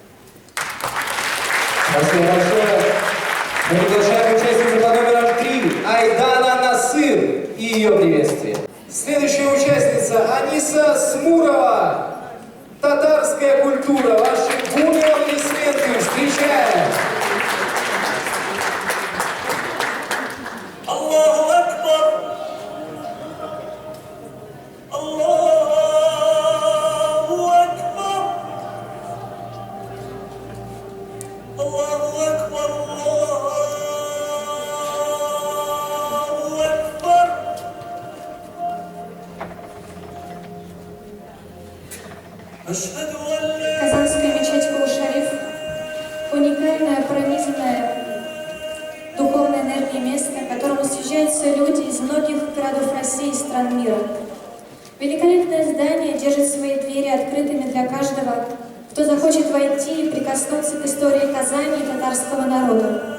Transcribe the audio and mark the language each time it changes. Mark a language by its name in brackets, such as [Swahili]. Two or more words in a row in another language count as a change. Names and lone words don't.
[Russian] Спасибо большое. Мы приглашаем участницу по номеру 3 Айдана Насыр и ее приветствие. Следующая участница Аниса Смурова. Татарская культура. Ваши бурные аплодисменты. Встречаем. [Arabic] الله أكبر. الله أكبر. الله أكبر. الله أكبر. أشهد أن لا [Russian] Казанская мечеть Кул-Шариф – уникальное, пронизанное духовной энергией место, к которому съезжаются люди из многих городов России и стран мира. Великолепное здание держит свои двери открытыми для каждого, кто захочет войти и прикоснуться к истории Казани и татарского народа.